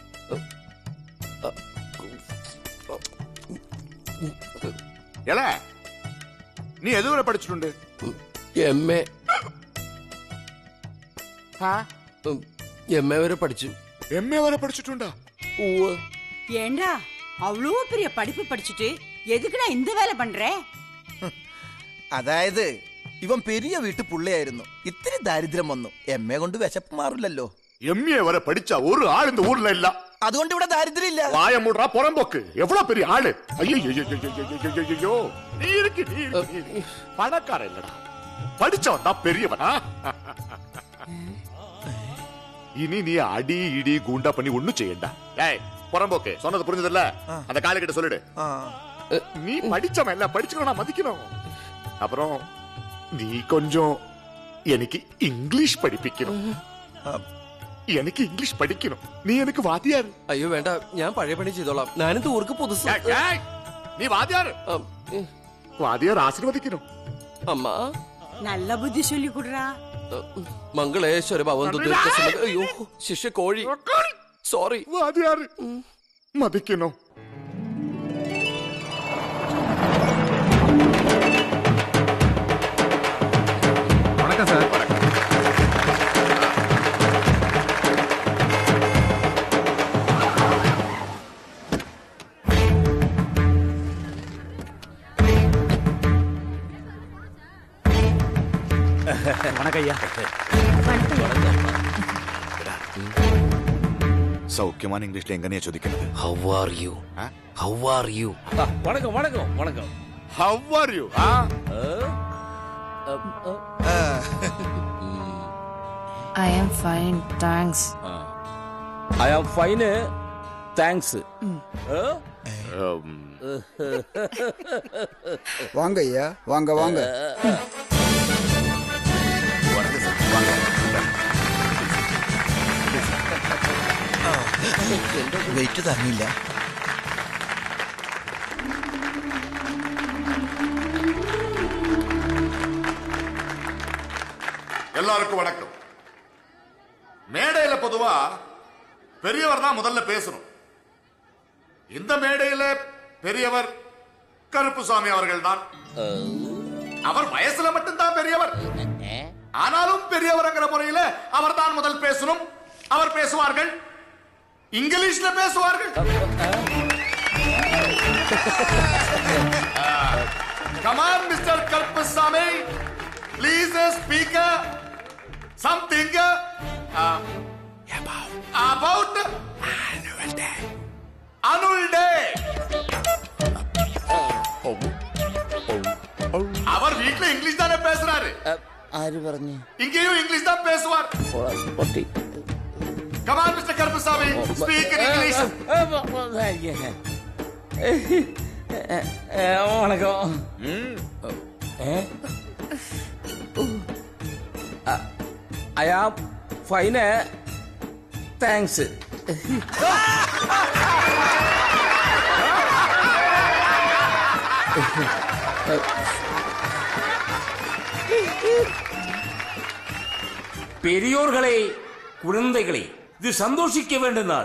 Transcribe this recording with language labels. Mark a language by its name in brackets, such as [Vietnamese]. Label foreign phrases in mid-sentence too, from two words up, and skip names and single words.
[Malayalam] നീ എതുവരെ പഠിച്ചിട്ടുണ്ട്? MA വരെ പഠിച്ചു. MA വരെ പഠിച്ചിട്ടുണ്ടാ? [Tamil] ஏண்டா அவ்வளோ பெரிய படிப்பு படிச்சுட்டு எதுக்குடா இந்த வேலை பண்ற? [Malayalam] അതായത് ഇവൻ പെരിയ വീട്ടു പുള്ളിയായിരുന്നു. ഇത്തിരി ദാരിദ്ര്യം വന്നു. MA കൊണ്ട് വിശപ്പ് മാറില്ലല്ലോ. MA വരെ പഠിച്ച ഒരു ആൾ [Tamil] இந்த ஊர்ல இல்ல. [Malayalam] അതുകൊണ്ട് ഇവിടെ ദാരിദ്ര്യം ഇല്ല. [Tamil] வாய மூடுறா புறம்போக்கு. எவ்வளவு பெரிய ஆளு. ஐயோ நீ இருக்கு பணக்கார இல்லடா, படிச்சவன் தான் பெரியவனா. இனி நீ அடி இடி கூண்டா பண்ணி ஒண்ணும் செய்யண்டா. ஏய் புறம்போக்கு, சொன்னது புரிஞ்சதில்ல? அந்த காலு கிட்ட சொல்லிடு. நீ படிச்சவன் இல்ல, படிச்சுக்கணும், மதிக்கணும். அப்புறம் நீ கொஞ்சம் எனக்கு இங்கிலீஷ் படிப்பிக்கணும். [Malayalam] എനിക്ക് ഇംഗ്ലീഷ് പഠിക്കണം. നീ എനിക്ക് വാദ്യാർ. അയ്യോ വേണ്ട, ഞാൻ പഴയ പണി ചെയ്തോളാം. ഞാനിത് ഊർക്ക് പുതുസ്. നീ വാദ്യാർ. വാദ്യാർ ആശീർവദിക്കണം. അമ്മ [Tamil] நல்ல புத்தி சொல்லி குடுறா. [Malayalam] മംഗളേശ്വര ഭവന്തു. അയ്യോ ശിഷ്യ കോഴി. സോറി. വാദ്യാർ മതിക്കണോ? [Tamil] வணக்கம் சார். வணக்கம் ஐயா. [Malayalam] സൗഖ്യമാണ് ഇംഗ്ലീഷിൽ എങ്ങനെയാ ചോദിക്കുന്നത്? [English] How are you? How are you? [Tamil] வணக்கம் வணக்கம் வணக்கம். [English] How are you? I am fine, thanks. I am fine, thanks. [Tamil] வாங்க ஐயா, வாங்க வாங்க. [Malayalam] വെയിറ്റ് തന്നില്ല. [Tamil] எல்லாருக்கும் வணக்கம். மேடையில பொதுவா பெரியவர் தான் முதல்ல பேசணும். இந்த மேடையில பெரியவர் கருப்புசாமி அவர்கள் தான். அவர் வயசுல மட்டும்தான் பெரியவர். ஆனாலும் பெரியவர்ங்கிற முறையில அவர் தான் முதல் பேசணும். அவர் பேசுவார்கள், இங்கிலீஷ்ல பேசுவார்கள். [English] Come on, Mr. Karpusamy. Please speak something about annual day. [Tamil] அவர் வீட்ல இங்கிலீஷ் தானே பேசுறாரு. [Malayalam] ആര് പറഞ്ഞു? [Tamil] இங்கேயும் இங்கிலீஷ் தான் பேசுவார். [English] Come on, Mr. Karpasamy. Speak in English. [Tamil] வணக்கம். [English] I am fine. Thanks. [Tamil] பெரியோர்களே, குழந்தைகளே, இது சந்தோஷிக்க வேண்டிய நாள்.